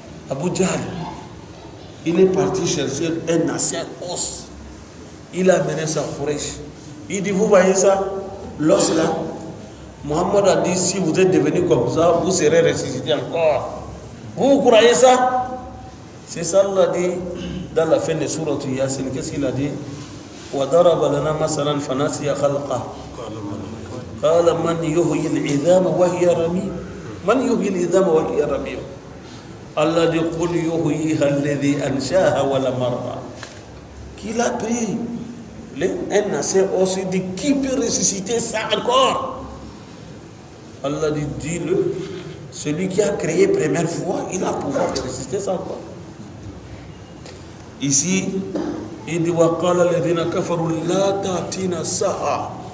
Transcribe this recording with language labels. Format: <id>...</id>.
<fr>Abu Jahl, il est parti chercher un ancien os. Il a amené sa Quraysh. Il dit, vous voyez ça, l'os là, Mohammed a dit, si vous êtes devenu comme ça, vous serez ressuscité encore. Vous croyez ça? C'est ça, Allah dit dans la fin de Sourate Yasin. Qu'est-ce qu'il a dit?</fr> <ar>وَضَرَبَ لَنَا مَثَلًا فَنَسِيَ خَلْقَهُ قال من يحيي العظام وهي رميم من يحيي العظام وهي رميم</ar> <fr>Allah dit</fr> <ar>قل يحييها الذي أنشأها ولم</ar> <fr>qu'il a pris un ancien os, il dit qui peut ressusciter ça encore? Allah dit dis-le, celui qui a créé première fois, il a pouvoir de ressusciter ça encore. Ici il dit</fr> <ar>وَقَالَ الَّذِينَ كَفَرُوا لَا تَأْتِينَا السَّاعَةُ.</ar>